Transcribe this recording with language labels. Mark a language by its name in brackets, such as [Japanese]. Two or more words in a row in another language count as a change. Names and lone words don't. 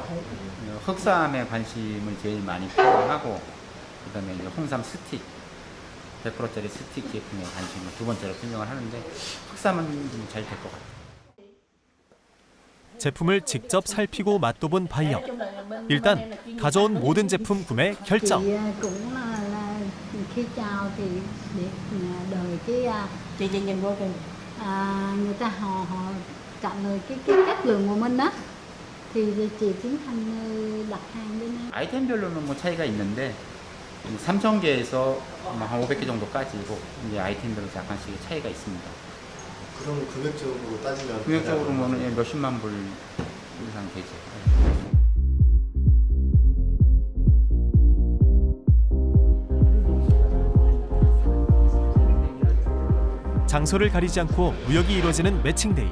[Korean] 흑삼에 관심을 제일 많이 표현하고, 그다음에 이제 홍삼 스틱, 100%짜리 스틱 제품에 관심을 두 번째로 설명을 하는데, 흑삼은 좀 잘 될 것 같아요. 제품을 직접 살피고 맛도 본 바이어. 일단 가져온 모든 제품 구매 결정. [Vietnamese] Cũng là khi chào thì để đời cái chị nhìn vô kìa, người ta họ trả lời cái chất lượng của mình đó thì chị tiến hành đặt hàng bên em. [Korean] 아이템별로는 뭐 차이가 있는데 3,000개에서 한 500개 정도까지고 이제 아이템별로 약간씩 차이가 있습니다. 그럼 금액적으로 따지면 금액적으로는 몇십만 불 이상 되죠. 장소를 가리지 않고 무역이 이루어지는 매칭데이.